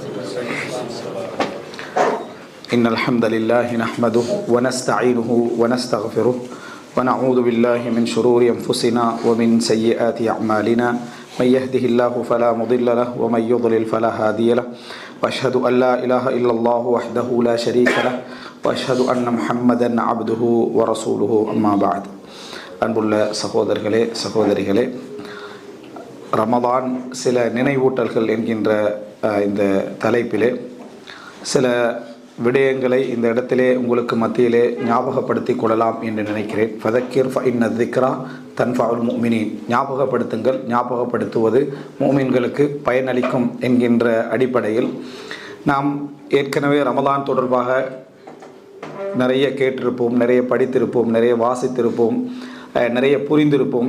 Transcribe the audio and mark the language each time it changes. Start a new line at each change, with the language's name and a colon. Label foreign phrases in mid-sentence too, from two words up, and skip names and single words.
Arabic: إن الحمد لله نحمده ونستعينه ونستغفره ونعوذ بالله من شرور أنفسنا ومن سيئات أعمالنا من يهده الله فلا مضل له ومن يضلل فلا هادي له وأشهد أن لا إله إلا الله وحده لا شريك له وأشهد أن محمدا عبده ورسوله أما بعد.
Tamil: அன்புள்ள சகோதரிகளே, ரமதான் சில நினைவூட்டல்கள் என்கின்ற இந்த தலைப்பிலே சில விடயங்களை இந்த இடத்திலே உங்களுக்கு மத்தியிலே ஞாபகப்படுத்திக் கொள்ளலாம் என்று நினைக்கிறேன்.
Arabic: فذكر فإن الذكرى تنفع المؤمنين.
Tamil: ஞாபகப்படுத்துங்கள், ஞாபகப்படுத்துவது முஃமின்களுக்கு பயனளிக்கும் என்கின்ற அடிப்படையில் நாம் ஏற்கனவே ரமதான் தொடர்பாக நிறைய கேட்டிருப்போம், நிறைய படித்திருப்போம், நிறைய வாசித்திருப்போம், நிறைய புரிந்திருப்போம்.